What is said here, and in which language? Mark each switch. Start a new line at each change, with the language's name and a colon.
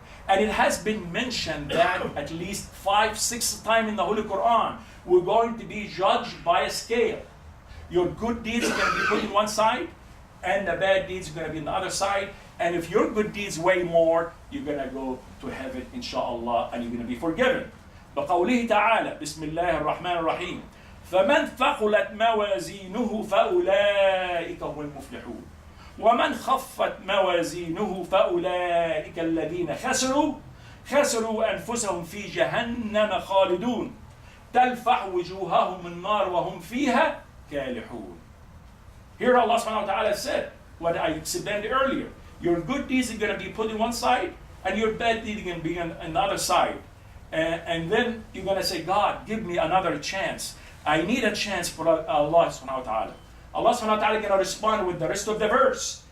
English: And it has been mentioned that at least 5-6 times in the Holy Quran, we're going to be judged by a scale. Your good deeds are going to be put in one side, and the bad deeds are going to be in the other side. And if your good deeds weigh more, you're going to go to heaven, inshallah, and you're going to be forgiven.
Arabic: بقوله تعالى بسم الله الرحمن الرحيم فمن ثقلت موازينه فأولئك هم المفلحون ومن خفت موازينه فأولئك الذين خسروا أنفسهم في جهنم خالدون تلفح وجوههم النار وهم فيها كالحون.
English: Here Allah subhanahu wa ta'ala said what I explained earlier. Your good deeds are going to be put in one side, and your bad deeds are going to be on the other side. And then you're going to say, God, give me another chance. I need a chance for Allah subhanahu wa ta'ala. Allah subhanahu wa ta'ala is going to respond with the rest of the verse.